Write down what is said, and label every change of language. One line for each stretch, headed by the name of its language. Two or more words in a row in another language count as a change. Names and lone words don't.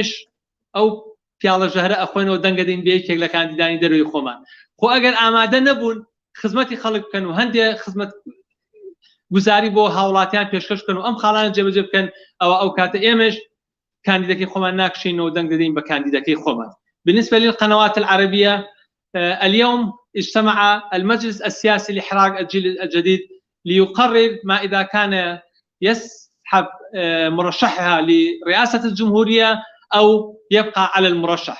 Central Kurdish: ئەوە ئێمەش ئەو پیاڵە ژەهرە ئەخۆینەوە دەنگە دەین بە یەکێک لە کاندیدانی دەروی خۆمان خۆ ئەگەر ئامادە نەبوون خزمەتی خەڵک بکەن و هەندێک خزمەت گوزاری بۆ هاوڵاتیان پێشکەش بکەن و ئەم خاڵانە جێبەجێ بکەن ئەو کاتە ئێمەش كانديداكي خۆمان ناکشین و دەنگ دەدەین بە کاندیداکەی خۆمان.
Arabic: بالنسبة للقنوات العربية اليوم اجتمع المجلس السياسي لإحراج الجيل الجديد ليقرر ما إذا كان يسحب مرشحها لرئاسة الجمهورية أو يبقى على المرشح.